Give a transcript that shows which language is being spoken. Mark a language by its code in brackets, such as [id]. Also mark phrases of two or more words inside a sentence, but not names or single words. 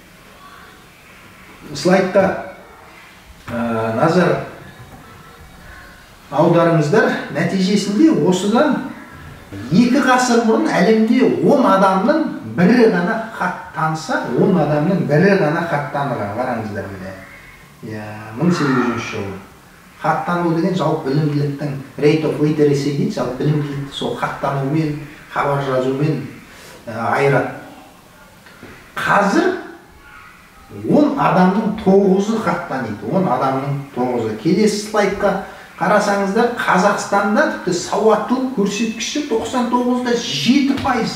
[kk] Слайдта назар аударыңыздар, нәтижесінде осыдан 2 ғасыр бұрын әлемде 10 адамның бірі ғана хат таныса, 10 адамның бірі ғана хат таныған. Қараңыздар міне. 1800 жыл. Хат тану деген жалпы білімділіктің [en] rate of literacy [kk] дейді, жалпы білімділікті сол хат танумен, хабар жазумен айырады. Қазір 10 адамның 9-ы хат таниды. 10 адамның 9-ы. Келесі слайдқа қарасаңыздар, Қазақстанда тіпті сауаттылық көрсеткіші 99-да 7%.